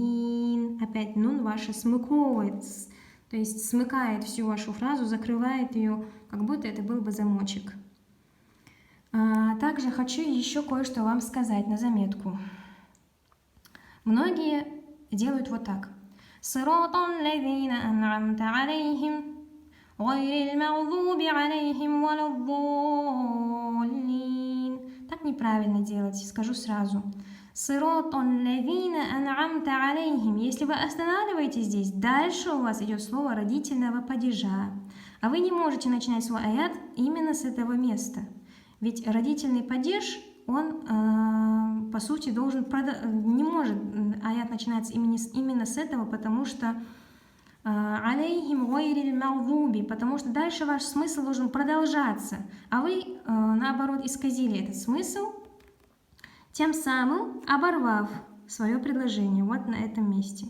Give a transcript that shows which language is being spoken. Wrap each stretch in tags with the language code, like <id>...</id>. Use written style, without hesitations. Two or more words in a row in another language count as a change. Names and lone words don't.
<ru>Опять нун ваша смыковывает То есть смыкает всю вашу фразу, закрывает ее, как будто это был бы замочек. Также хочу еще кое-что вам сказать на заметку. Многие делают вот так.</ru> <ar>صراط الذين أنعمت عليهم غير المغضوب عليهم ولا الضالين.</ar> <ru>Так неправильно делать, скажу сразу.</ru> <ar>صراط الذين أنعمت عليهم.</ar> <ru>Если вы останавливаетесь здесь, дальше у вас идет слово родительного падежа. А вы не можете начинать свой аят именно с этого места. Ведь родительный падеж, он, по сути, не может аят начинаться именно с этого, потому что</ru> <ar>عليهم غير المغضوب,</ar> <ru>потому что дальше ваш смысл должен продолжаться, а вы, наоборот, исказили этот смысл, тем самым оборвав свое предложение вот на этом месте.</ru>